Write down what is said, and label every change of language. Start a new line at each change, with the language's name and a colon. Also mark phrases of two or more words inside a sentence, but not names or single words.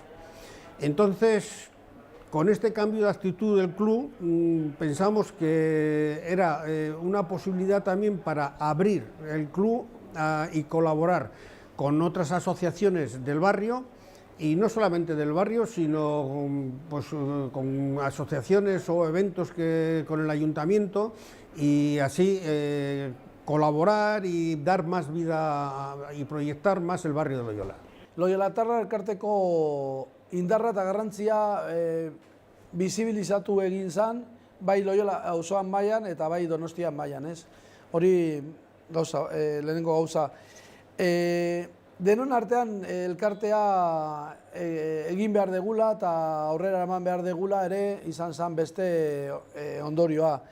Spanish: Entonces, con este cambio de actitud del club, pensamos que era una posibilidad también para abrir el club y colaborar con otras asociaciones del barrio, y no solamente del barrio, sino pues, con asociaciones o eventos con el ayuntamiento, y así colaborar y dar más vida y proyectar más el barrio de Loyola.
Basque: Loiolatarra elkarteko indarra eta garrantzia bizibilizatu egin zen, bai Loyola auzoan mailan eta bai Donostian mailan, ez? Hori gauza, lehenengo gauza. Denon artean elkartea egin behar degula eta aurrera eman behar degula ere izan zen beste ondorioa.